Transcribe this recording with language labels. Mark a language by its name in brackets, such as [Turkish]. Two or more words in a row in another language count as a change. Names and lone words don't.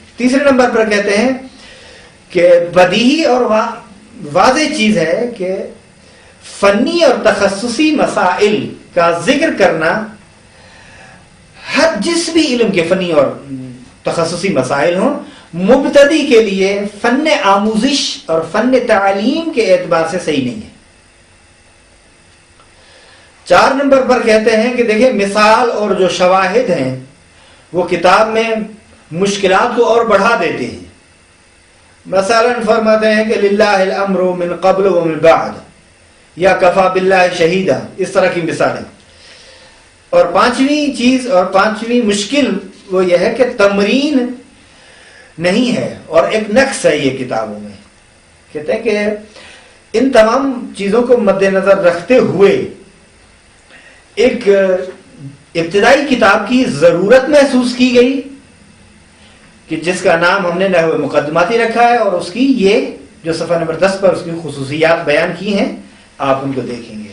[Urdu] تیسرے نمبر پر کہتے ہیں کہ بدیہی اور واضح چیز ہے کہ فنی اور تخصصی مسائل کا ذکر کرنا ہر جس بھی علم کے فنی اور تخصصی مسائل ہوں مبتدی کے لیے فن آموزش اور فن تعلیم کے اعتبار سے صحیح نہیں ہے. 4 نمبر پر کہتے ہیں کہ دیکھیں مثال اور جو شواہد ہیں وہ کتاب میں مشکلات کو اور بڑھا دیتے ہیں. مثلا فرماتے ہیں کہ [Arabic] للہ الامر من قبل و من بعد یا کفا باللہ شہیدہ، [Urdu] اس طرح کی مثالیں. اور 5ویں چیز اور 5ویں مشکل وہ یہ ہے کہ تمرین نہیں ہے اور ایک نقص ہے یہ کتابوں میں. کہتے ہیں کہ ان تمام چیزوں کو مد نظر رکھتے ہوئے ایک ابتدائی کتاب کی ضرورت محسوس کی گئی کہ جس کا نام ہم نے نحو مقدماتی رکھا ہے، اور اس کی یہ جو صفحہ نمبر 10 پر اس کی خصوصیات بیان کی ہیں، آپ ان کو دیکھیں گے.